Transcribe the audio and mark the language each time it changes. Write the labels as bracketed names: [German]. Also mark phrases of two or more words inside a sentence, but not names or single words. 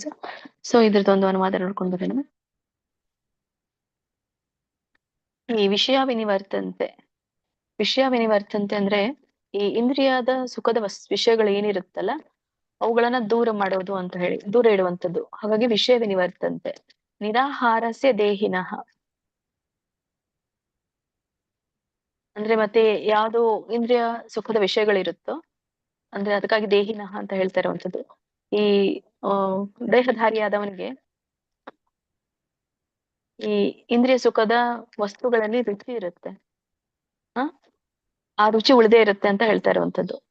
[Kannada] ಸೊ ಇದ್ರದ್ದೊಂದು ಅನುವಾದ ನೋಡ್ಕೊಂಡು ಬರೋಣ. ಈ [Sanskrit] ವಿಷಯ ವಿನಿವರ್ತಂತೆ [Kannada] ಅಂದ್ರೆ ಈ ಇಂದ್ರಿಯದ ಸುಖದ ವಿಷಯಗಳು ಏನಿರುತ್ತಲ್ಲ ಅವುಗಳನ್ನ ದೂರ ಮಾಡೋದು ಅಂತ ಹೇಳಿ, ದೂರ ಇಡುವಂಥದ್ದು. [Sanskrit] ಹಾಗಾಗಿ ವಿಷಯ ವಿನಿವರ್ತಂತೆ. ನಿರಾಹಾರಸ್ಯ ದೇಹಿನಃ [Kannada] ಅಂದ್ರೆ ಮತ್ತೆ ಯಾವುದು ಇಂದ್ರಿಯ ಸುಖದ ವಿಷಯಗಳಿರುತ್ತೋ ಅಂದ್ರೆ ಅದಕ್ಕಾಗಿ ದೇಹಿನಃ ಅಂತ ಹೇಳ್ತಾ ಇರುವಂಥದ್ದು. ಈ ದೇಹಧಾರಿಯಾದವನಿಗೆ ಈ ಇಂದ್ರಿಯ ಸುಖದ ವಸ್ತುಗಳಲ್ಲಿ ರುಚಿ ಇರುತ್ತೆ, ಆ ರುಚಿ ಉಳಿದೇ ಇರುತ್ತೆ ಅಂತ ಹೇಳ್ತಾ ಇರುವಂಥದ್ದು.